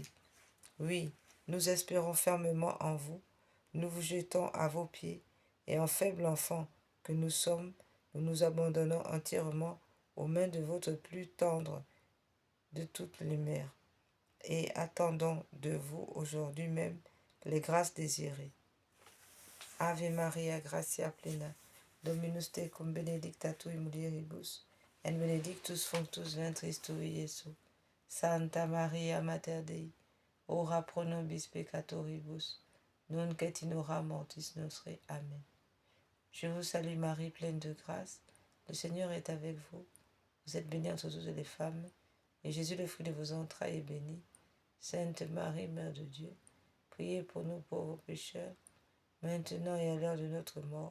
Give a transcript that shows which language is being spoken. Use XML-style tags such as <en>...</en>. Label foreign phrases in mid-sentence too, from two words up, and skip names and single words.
<fr>Oui, nous espérons fermement en vous, nous vous jetons à vos pieds, et en faible enfant que nous sommes, nous nous abandonnons entièrement aux mains de votre plus tendre de toutes les mères, et attendons de vous aujourd'hui même les grâces désirées.</fr> <la>Ave Maria, gratia plena, Dominus tecum benedicta tui mulieribus, et benedictus fructus ventris tui, Iesus. Santa Maria, Mater Dei, ora pro nobis peccatoribus, nunc et in hora mortis nostri. Amen.</la> <fr>Je vous salue Marie, pleine de grâce, le Seigneur est avec vous. Vous êtes bénie entre toutes les femmes, et Jésus, le fruit de vos entrailles, est béni. Sainte Marie, Mère de Dieu, priez pour nous pauvres pécheurs, maintenant et à l'heure de notre mort.</fr>